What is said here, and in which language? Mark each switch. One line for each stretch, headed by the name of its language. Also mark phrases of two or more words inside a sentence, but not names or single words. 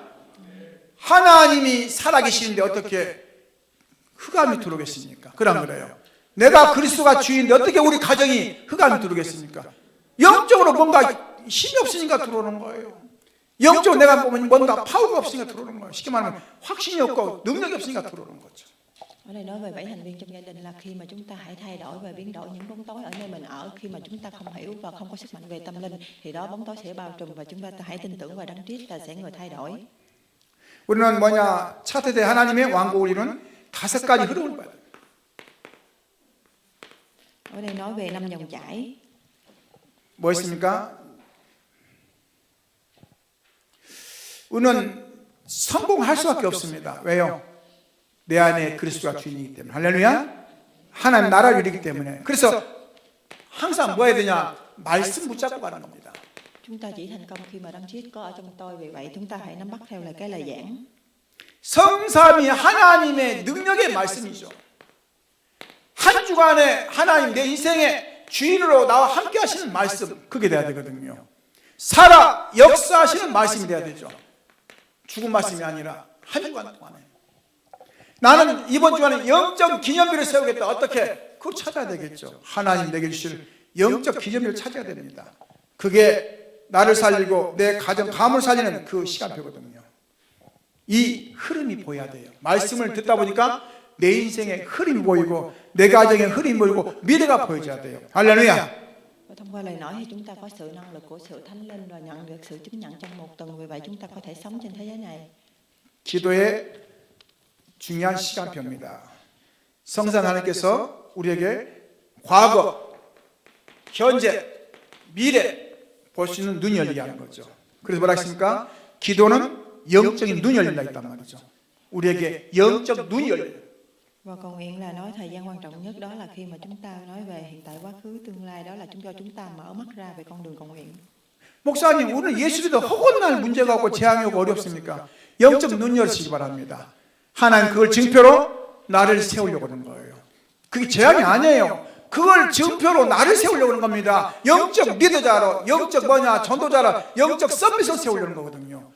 Korean: 하나님이 살아계시는데 어떻게 흑암이 들어오겠습니까? 그래 안 그래요? 내가 그리스도가 주인인데 어떻게 우리 가정이 흑암이 들어오겠습니까? 영적으로 뭔가 힘이 없으니까 들어오는 거예요. 영적으로 내가 뭔가 파워가 없으니까 들어오는 거예요. 쉽게 말하면 확신이 없고 능력이 없으니까 들어오는 거죠.
Vietnamese: Ở đây nói về 7 thành viên trong gia đình là khi mà chúng ta hãy thay đổi và biến đổi những bóng tối ở nơi mình ở. Khi mà chúng ta không hiểu và không có sức mạnh về tâm linh thì đó bóng tối sẽ bao trùm và chúng ta hãy tin tưởng vào Đấng Christ là sẽ người thay đổi.
Korean: 우리는 뭐냐? 차세대 하나님의 왕국을 이루는 5가지 흐름을 봐야 돼요.
Vietnamese: Ở đây nói về 5 dòng chảy.
Korean: 뭐 있습니까? 우리는 성공할 수밖에 없습니다. 왜요? 내 안에 그리스도가 주인이기 때문에. 할렐루야. 하나님 나라를 이루기 때문에. 그래서 항상 뭐 해야 되냐? 말씀 붙잡고 가는 겁니다.
Vietnamese: Chúng ta chỉ thành công khi mà Đấng Christ có ở trong tôi. Vì vậy chúng ta hãy nắm bắt theo lời cái lời giảng.
Korean: 성삼위 하나님의 능력의 말씀이죠. 한 주간에 하나님 내 인생의 주인으로 나와 함께 하시는 말씀, 그게 돼야 되거든요. 살아 역사하시는 말씀이 돼야 되죠. 죽은 말씀이 아니라 한 주간 동안에 나는 이번 주간에 영적 기념비를 세우겠다. 어떻게? 그걸 찾아야 되겠죠. 하나님 내게 주실 영적 기념비를 찾아야 됩니다. 그게 나를 살리고 내 가정 감을 살리는 그 시간표거든요. 이 흐름이 보여야 돼요. 말씀을 듣다 보니까 내 인생의 흐름이 보이고 내 가정의 흐름이 보이고 미래가 보여져야 돼요. 할렐루야.
Vietnamese: Và thông qua lời nói thì chúng ta có sự năng lực của sự Thánh Linh và nhận được sự chứng nhận trong một tuần. Vì vậy chúng ta có thể sống trên thế giới này.
Korean: 기도의 중요한 시간표입니다. 성산 하나님께서 우리에게 과거, 현재, 미래 볼 수 있는 눈이 열리게 하는 거죠. 그래서 뭐라 했습니까? 기도는 영적인 눈이 열린다 했단 말이죠. 우리에게 영적 눈이 열려요.
Vietnamese: Và cầu nguyện là nói thời gian quan trọng nhất đó là khi mà chúng ta nói về hiện tại, quá khứ, tương lai, đó là chúng ta mở mắt ra về con đường cầu nguyện.
Korean: 목사님, 우리는 예수 믿어 허건날 문제가 없고 재앙이 오고 어렵습니까? 영적 눈 열으시기 바랍니다. 하나님 그걸 증표로 나를 세우려고 하는 거예요. 그게 재앙이 아니에요. 그걸 증표로 나를 세우려고 하는 겁니다. 영적 리더자로, 영적 전도자로, 영적 서밋을 세우려는 거거든요.